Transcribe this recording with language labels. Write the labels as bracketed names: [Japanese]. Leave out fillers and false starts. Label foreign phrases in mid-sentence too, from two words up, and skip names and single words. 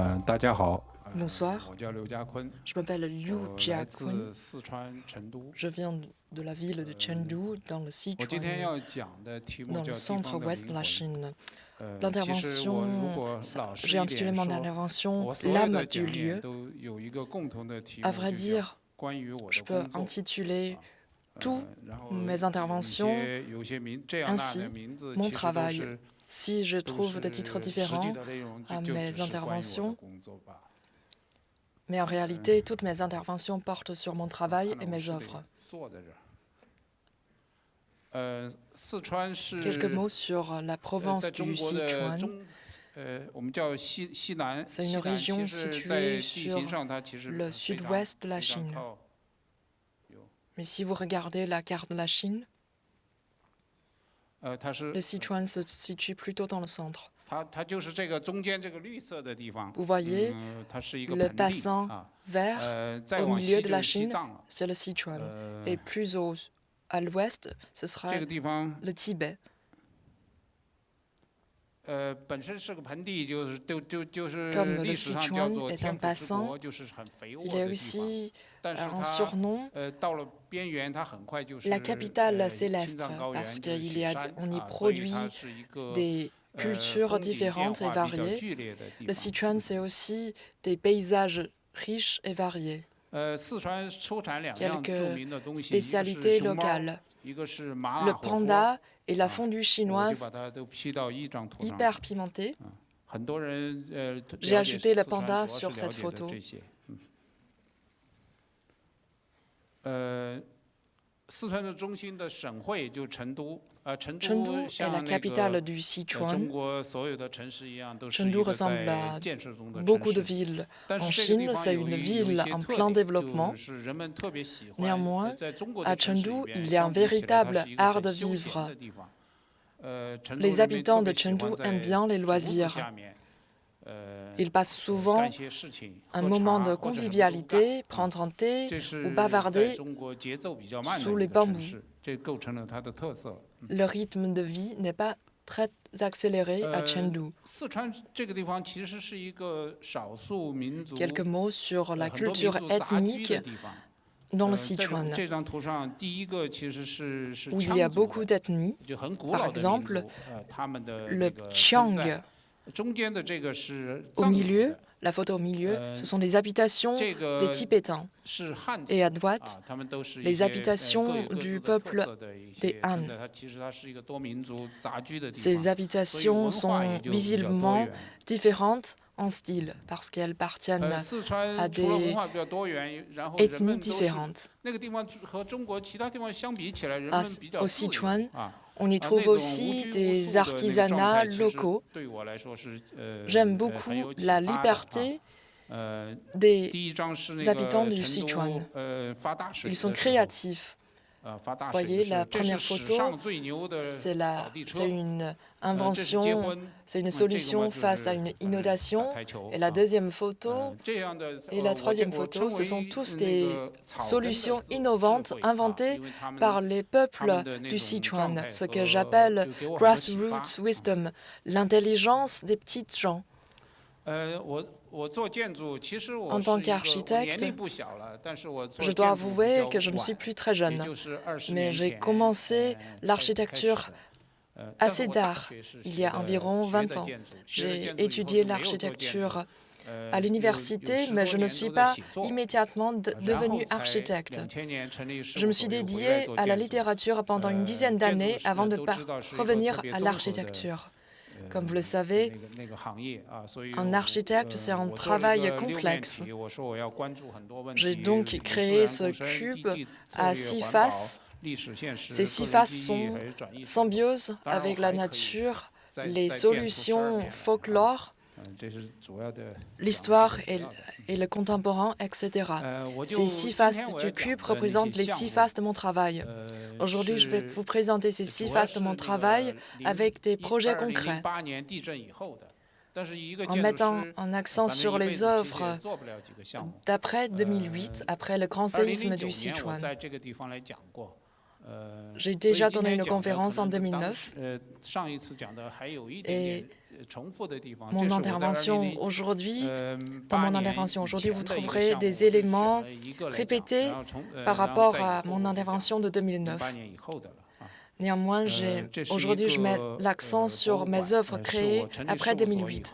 [Chinese] 大家好， [French] Bonsoir, [Chinese] 我叫刘家坤， [French] je m'appelle Liu [Chinese] 我来 [French] Jiakun. [Chinese] 自四川成都。 [French] Je viens de la ville de Chengdu, dans le [Chinese] 我今天 [French] Sichuan, [Chinese] 要讲的题目 [French] dans le [Chinese] 叫《地方的 [French] centre-ouest de [Chinese] 灵 [French] la [Chinese] 魂》。 [French] Chine. [Chinese] 其实我如 [French] L'intervention, [Chinese] 果老实 [French] j'ai [Chinese] 一 [French] intitulé [Chinese] 点 [French] mon [Chinese] 说， [French] intervention [Chinese] 我所有 [French] L'âme [Chinese] 的 [French] du [Chinese] 讲演 [French] lieu. [Chinese] 都有一个共同的题 [French] À [Chinese] 目， [French] vrai [Chinese] 就叫 [French] dire, [Chinese] 关于我 [French] je [Chinese] 的 [French] peux [Chinese] 工作。 [French] intituler tous [Chinese] 然后 [French] mes [Chinese] 有 [French] interventions [Chinese] 有些这样那样的 [French] ainsi [Chinese] 名字， [French] mon [Chinese] 其实都 [French] travail. [Chinese] 是 [French] Si je [Chinese] 都 [French] trouve des titres [Chinese] 是实际 [French] différents [Chinese] 的内容， [French] à [Chinese] 就 [French] mes [Chinese] 只是关于我的 [French] interventions, [Chinese] 工作吧。 [French] mais en réalité, toutes mes interventions portent sur mon [Chinese] 看 [French] travail [Chinese] 到 [French] et [Chinese] 我 [French] mes [Chinese] 是得 [French] œuvres. [Chinese] 坐在这儿。四川 [French] Quelques [Chinese] 是 [French] mots sur la [Chinese] 在 [French] province [Chinese] 中 [French] du [Chinese] 国的 [French] Sichuan. [Chinese] 我们叫西南。 [French] C'est [Chinese] 西 [French] une [Chinese] 南其 [French] région [Chinese] 实在 [French] située [Chinese] 地形 [French] sur [Chinese] 上，它其实 [French] le [Chinese] 非常 [French] sud-ouest de la [Chinese] 非常 [French] Chine. [Chinese] 靠。 [French] Mais si vous regardez la carte de la Chine, [Chinese] 它是 [French] le Sichuan se situe plutôt dans le centre. [Chinese] 它就是这个中间这个绿色的地方。 [French] Vous voyez [Chinese] 它是一个 [French] le [Chinese] 盆地 [French] bassin [Chinese] 啊。 [French] vert [Chinese] 再 [French] au [Chinese] 往 [French] milieu [Chinese] 西 [French] de [Chinese] 就 [French] la [Chinese] 是西 [French] Chine, [Chinese] 藏了。 [French] c'est le Sichuan. Et plus à l'ouest, ce [Chinese] 这 [French] sera [Chinese] 个地方 [French] le Tibet. [Chinese] 本身是个盆地，就是就是 [French] Comme le [Chinese] 历史上叫 [French] Sichuan [Chinese] 做 [French] est un [Chinese] 天府之 [French] bassin, [Chinese] 国，就是很肥沃 [French] il [Chinese] 的 [French] y a [Chinese] 地方。 [French] aussi [Chinese] 但是 [French] un [Chinese] 它 [French] surnom, [Chinese] 到了边缘，它很快就是 [French] la capitale [Chinese] 青 [French] célestre, [Chinese] 藏高原， [French] parce [Chinese] 就是 [French] qu'il [Chinese] 雪 [French] y a, [Chinese] 山 [French] on y [Chinese] 啊，所以它 [French] produit [Chinese] 是一个 [French] des cultures [Chinese] 风景变 [French] différentes et [Chinese] 化比较 [French] variées. [Chinese] 剧烈的地 [French] Le [Chinese] 方。 [French] Sichuan, c'est aussi des paysages riches et variés. [Chinese] 四川出产两样 [French] Quelques [Chinese] 著名的东西，一个是 [French] spécialités [Chinese] 熊猫， [French] locales. [Chinese] 一个是麻 [French] Le [Chinese] 辣火锅。 [French] panda et la [Chinese] 啊 [French] fondue [Chinese] 我就 [French] chinoise [Chinese] 把它都 P 到一张图上。 [French] hyper pimentée. [Chinese] 很多人 [French] J'ai [Chinese] 了解 [French] ajouté le [Chinese] 四川 [French] panda [Chinese] 主要 [French] sur [Chinese] 是了 [French] cette [Chinese] 解的 [French] photo. [Chinese] 这些。四川的中心的省会就成都，成 [French] Chengdu [Chinese] 都 [French] est la [Chinese] 像那 [French] capitale [Chinese] 个 [French] du [Chinese] 中 [French] Sichuan. [Chinese] 国所有的城市一样，都是一 [French] Chengdu [Chinese] 个 [French] ressemble [Chinese] 在 [French] à [Chinese] 建设中的城 [French] beaucoup de [Chinese] 市。 [French] villes [Chinese] 但 [French] en [Chinese] 是这个地 [French] Chine. [Chinese] 方 [French] C'est [Chinese] 有 [French] une [Chinese] 一 [French] ville [Chinese] 些 [French] en [Chinese] 特 [French] plein [Chinese] 点， [French] développement. [Chinese] 就是人们特别喜欢。 [French] Néanmoins, [Chinese] 在中国 [French] à [Chinese] 的城市里 [French] Chengdu, [Chinese] 边， [French] il y a un [Chinese] 相比起来，它 [French] véritable [Chinese] 是一个 [French] art [Chinese] 很 [French] de [Chinese] 休闲 [French] vivre. [Chinese] 的地方。成都 [French] Les [Chinese] 人民特 [French] habitants [Chinese] 别 [French] de [Chinese] 喜欢 [French] Chengdu [Chinese] 在 [French] aiment bien les [Chinese] 竹子 [French] loisirs. [Chinese] 下面， [French] Ils passent [Chinese] 干 [French] souvent [Chinese] 些事情， [French] un [Chinese] 喝 [French] moment [Chinese] 茶 [French] de [Chinese] 或者什么都干。 [French] convivialité, prendre un thé [Chinese] 这 [French] ou [Chinese] 是在 [French] bavarder [Chinese] 中国节奏比较慢的 [French] sous [Chinese] 一 [French] les [Chinese] 个城 [French] bambous. [Chinese] 市，这构成了它的特色。 [French] Le rythme de vie n'est pas très accéléré à Chengdu. [Chinese] 四川这个地方其实是一个少数民族 [French] Quelques mots sur la [Chinese] 很多民 [French] culture [Chinese] 族杂居 [French] ethnique [Chinese] 的地方。 [French] dans le [Chinese] 这 [French] Sichuan, [Chinese] 这张图上第一个其实是 [French] où il y a [Chinese] 羌族 [French] beaucoup [Chinese] 的， [French] d'ethnies. [Chinese] 就很古 [French] Par [Chinese] 老的民 [French] exemple, [Chinese] 族，他们的那 [French] Le [Chinese] 个村 [French] Qiang [Chinese] 寨。中间的这个是 [French] au [Chinese] 藏族 [French] milieu, [Chinese] 的， [French] la photo au milieu, ce sont les habitations [Chinese] 这 [French] des [Chinese] 个 [French] Tibétains. [Chinese] 是汉族 [French] Et à droite, [Chinese] 啊，他们都是一 [French] les [Chinese] 些 [French] habitations [Chinese] 各有各 [French] du [Chinese] 自的特 [French] peuple [Chinese] 色的一 [French] des [Chinese] 些 [French] Han. [Chinese] 村寨。它其实它是一个多民族杂居的地 [French] Ces [Chinese] 方，所以 [French] habitations [Chinese] 文化也 [French] sont [Chinese] 就比较多 [French] visiblement [Chinese] 元。 [French] différentes en style, parce qu'elles appartiennent [Chinese] 四川 [French] à [Chinese] 除了文 [French] des [Chinese] 化比较多元，然后人 [French] ethnies [Chinese] 们都是 [French] différentes. [Chinese] 那个地方和中国其他地方相比起来，人们比较 [French] Au [Chinese] 自由 [French] Sichuan, [Chinese] 啊。 [French] on y [Chinese] 那 [French] trouve [Chinese] 种无 [French] aussi [Chinese] 拘无 [French] des [Chinese] 束的那个状 [French] artisanats [Chinese] 态，其实 [French] locaux. [Chinese] 对我来说是很 [French] J'aime beaucoup [Chinese] 有启 [French] la [Chinese] 发的啊。 [French] liberté [Chinese] 第 [French] des [Chinese] 一张是那 [French] habitants [Chinese] 个 [French] du [Chinese] 成 [French] Sichuan. [Chinese] 都发大水 [French] Ils [Chinese] 的 [French] sont [Chinese] 时候。 [French] créatifs. [Chinese] 发大 [French] Voyez [Chinese] 水的时 [French] la [Chinese] 候，这 [French] première [Chinese] 是史 [French] photo, [Chinese] 上最牛的 [French] c'est [Chinese] 扫地车。 [French] une [Chinese] 这是结 [French] invention, [Chinese] 婚， [French] c'est une [Chinese] 这个嘛 [French] solution [Chinese] 就 [French] face [Chinese] 是 [French] à une [Chinese] 反正打 [French] inondation. [Chinese] 台球 [French] Et la [Chinese] 啊。 [French] deuxième photo [Chinese] 这样的 [French] et la troisième [Chinese] 我 [French] photo, [Chinese] 称 [French] ce [Chinese] 为 [French] sont tous [Chinese] 那 [French] des [Chinese] 个草根的 [French] solutions [Chinese] 智 [French] innovantes [Chinese] 慧啊， [French] inventées [Chinese] 因为他们 [French] par les [Chinese] 他 [French] peuples [Chinese] 们的那 [French] du [Chinese] 种状 [French] Sichuan, [Chinese] 态 [French] ce que [Chinese] 和 [French] j'appelle [Chinese] 就给我很多启发。 [English] grassroots wisdom, [French] l'intelligence des petites gens. [Chinese] 我做建筑，其实我 [French] En [Chinese] 是 [French] tant [Chinese] 一个我年 [French] qu'architecte, [Chinese] 龄不小了，但是我做 [French] je [Chinese] 建 [French] dois [Chinese] 筑比 [French] avouer [Chinese] 较 [French] que je ne [Chinese] 晚 [French] suis plus très [Chinese] 也 [French] jeune, [Chinese] 就是20 [French] mais [Chinese] 年 [French] j'ai [Chinese] 前 [French] commencé [Chinese] 开始 [French] l'architecture [Chinese] 的。但是 [French] assez [Chinese] 我大 [French] tard, [Chinese] 学是 [French] il [Chinese] 学 [French] y a [Chinese] 的 [French] environ [Chinese] 学 [French] 20 [Chinese] 的 [French] ans. [Chinese] 建筑，学了 [French] J'ai [Chinese] 建筑以后 [French] étudié [Chinese] 就没有做建筑 [French] l'architecture à [Chinese] 有 [French] l'université, [Chinese] 10 [French] mais [Chinese] 多 [French] je ne [Chinese] 年 [French] suis [Chinese] 都在 [French] pas [Chinese] 写作， [French] immédiatement [Chinese] 然后 [French] devenue [Chinese] 才 [French] architecte. [Chinese] 2000年成立事 [French] Je [Chinese] 务 [French] me [Chinese] 所 [French] suis [Chinese] 又回来 [French] dédiée [Chinese] 做 [French] à la [Chinese] 建筑。 [French] littérature pendant une dizaine [Chinese] 建筑 [French] d'années [Chinese] 是 [French] avant de [Chinese] 都知道是一个特 [French] revenir [Chinese] 别 [French] à [Chinese] 综合的 [French] l'architecture. Comme vous le savez, [Chinese] 那个行业啊，所以 [French] un architecte, c'est un [Chinese] 我做了一 [French] travail [Chinese] 个6面 [French] complexe. [Chinese] 体，我说我要关注很多问题， [French] J'ai donc [Chinese] 自 [French] créé [Chinese] 然 [French] ce [Chinese] 共生、地 [French] cube [Chinese] 地策 [French] à [Chinese] 略、 [French] 6 [Chinese] 环保、 [French] faces. [Chinese] 历史现实、 [French] Ces 6 [Chinese] 个人 [French] faces [Chinese] 记忆 [French] sont [Chinese] 还是转移。 [French] symbiose [Chinese] 当然我 [French] avec [Chinese] 还 [French] la [Chinese] 可以 [French] nature, [Chinese] 再 [French] les [Chinese] 再变出12 [French] solutions [Chinese] 面来啊 [French] folklore, [Chinese] 这是主要的 [French] l'histoire [Chinese] 讲述的主要的。 [French] et le contemporain, etc. [Chinese] 我就 [French] Ces 6 [Chinese] 今 [French] faces [Chinese] 天我 [French] du [Chinese] 要 [French] cube [Chinese] 讲的那 [French] représentent [Chinese] 些 [French] les [Chinese] 项 [French] 6 [Chinese] 目 [French] faces de mon travail. Aujourd'hui, je vais [Chinese] 是 [French] vous présenter ces 6 [Chinese] 主要 [French] faces de [Chinese] 是 [French] mon [Chinese] 那 [French] travail [Chinese] 个 [French] avec des projets concrets, [Chinese] 2008 年地震以后的，但是一个 [French] en [Chinese] 建筑 [French] mettant [Chinese] 师 [French] un accent [Chinese] 反正 [French] sur [Chinese] 一辈 [French] les [Chinese] 子其实也 [French] œuvres [Chinese] 做不了几个项目。 [French] d'après 2008, après le grand séisme [Chinese] 2009 [French] du [Chinese] 年我 [French] Sichuan. [Chinese] 在这个地方来讲过。 [French] J'ai [Chinese] 所以 [French] déjà [Chinese] 今 [French] donné [Chinese] 天 [French] une [Chinese] 讲的可 [French] conférence en [Chinese] 能跟当 [French] 2009. [Chinese] 时上一次讲的还有一点点 [French] mon intervention aujourd'hui, dans mon intervention aujourd'hui, vous trouverez des éléments répétés par rapport à mon intervention de 2009. Néanmoins, aujourd'hui, je mets l'accent sur mes œuvres créées après 2008.